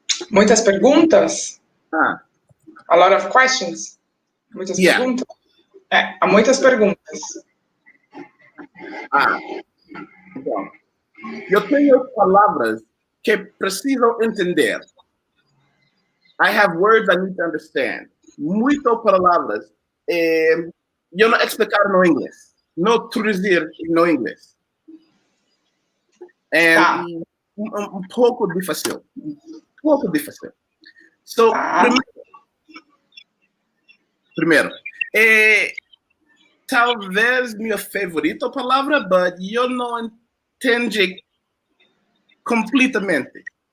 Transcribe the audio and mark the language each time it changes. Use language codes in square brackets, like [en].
[pt] Muitas perguntas? [en] A lot of questions. [pt] Muitas perguntas? Há muitas perguntas. Então, eu tenho palavras que preciso entender. [en] I have words I need to understand. [pt] Muitas palavras eu não explicar no inglês. Não traduzir no inglês. Um pouco difícil. [en] So, [pt] primeiro, talvez minha favorita palavra, [en] but [pt] eu não entendi completamente.